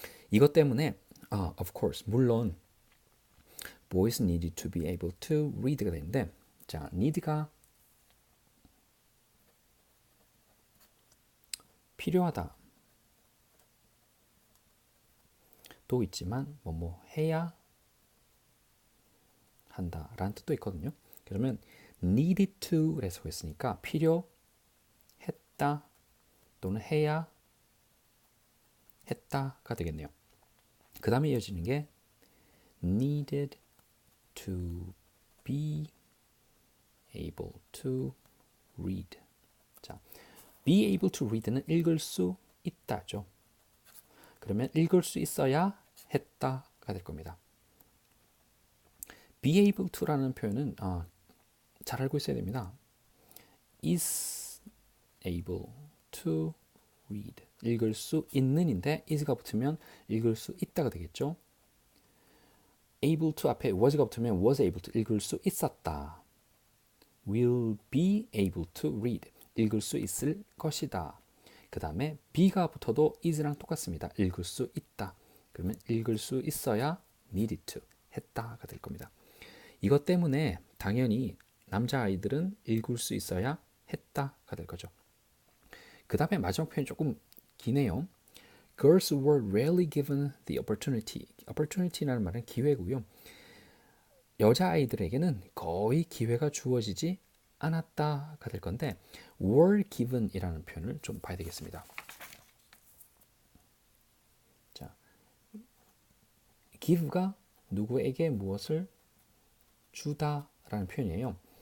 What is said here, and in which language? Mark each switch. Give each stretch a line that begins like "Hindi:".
Korean: 이것 때문에
English: of course
Korean: 물론
English: boys needed to be able to read
Korean: 가 되는데 자 need가 필요하다 도 있지만 뭐 해야 한다 라는 뜻도 있거든요. 그러면 needed to를 해석했으니까 필요했다 또는 해야 했다가 되겠네요.
English: 그 다음에 이어지는 게 needed to be able to read.
Korean: 자, be able to read는 읽을 수 있다죠. 그러면 읽을 수 있어야 했다가 될 겁니다. be able to라는 표현은 잘 알고 있어야 됩니다.
English: is able to read.
Korean: 읽을 수 있는인데 is가 붙으면 읽을 수 있다가 되겠죠. able to 앞에 was가 붙으면
English: was able to
Korean: 읽을 수 있었다.
English: will be able to read.
Korean: 읽을 수 있을 것이다. 그 다음에 be가 붙어도 is랑 똑같습니다. 읽을 수 있다. 그러면 읽을 수 있어야 needed to 했다가 될 겁니다. 이것 때문에 당연히 남자아이들은 읽을 수 있어야 했다가 될 거죠. 그 다음에 마지막 표현이 조금 기네요.
English: Girls were rarely given the opportunity.
Korean: opportunity라는 말은 기회고요. 여자아이들에게는 거의 기회가 주어지지 않았다가 될 건데 were given이라는 표현을 좀 봐야 되겠습니다. 자, give가 누구에게 무엇을 주다라는 표현이에요.